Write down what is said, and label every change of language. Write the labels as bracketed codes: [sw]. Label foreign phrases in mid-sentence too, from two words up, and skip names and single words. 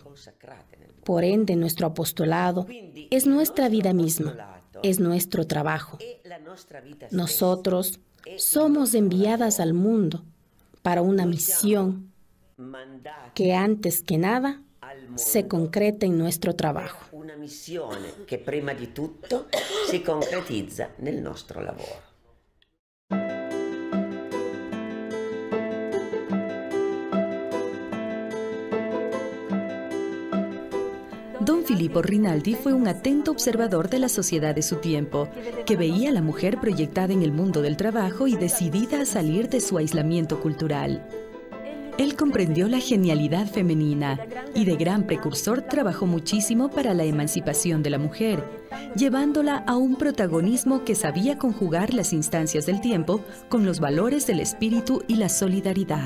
[es] Por ende, nuestro apostolado es nuestra vida misma, es nuestro trabajo. Nosotros somos enviadas al mundo para una misión que antes que nada se concreta en nuestro trabajo. [it] Una missione che prima di tutto si concretizza nel nostro lavoro. [es] Don Filippo Rinaldi fue un atento observador de la sociedad de su tiempo, que veía a la mujer proyectada en el mundo del trabajo y decidida a salir de su aislamiento cultural. Él comprendió la genialidad femenina y de gran precursor trabajó muchísimo para la emancipación de la mujer, llevándola a un protagonismo que sabía conjugar las instancias del tiempo con los valores del espíritu y la solidaridad.